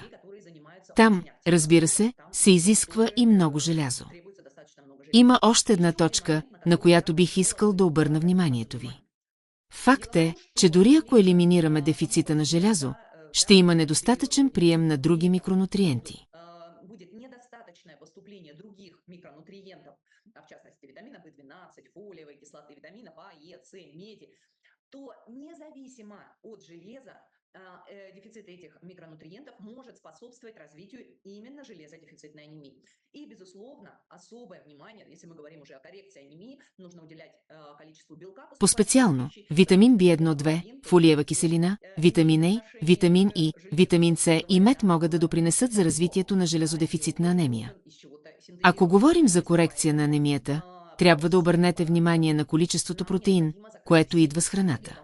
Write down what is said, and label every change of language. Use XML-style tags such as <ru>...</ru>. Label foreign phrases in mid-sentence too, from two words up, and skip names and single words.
<bg>Там, разбира се, се изисква и много желязо. Има още една точка, на която бих искал да обърна вниманието ви. Факт е, че дори ако елиминираме дефицита на желязо, ще има недостатъчен прием на други микронутриенти.</bg> <ru>То независимо от железа, дефицит этих микронутриентов может способствовать развитию именно железодефицитной анемии. И, безусловно, особое внимание, если мы говорим уже о коррекции анемии, нужно уделять количеству белка.</ru> <bg>По-специално, витамин B1-2, фолиева киселина, витамин А, витамин И, витамин С и мед могат да допринесат за развитието на железодефицитна анемия. Ако говорим за корекция на анемията, трябва да обърнете внимание на количеството протеин, което идва с храната.</bg>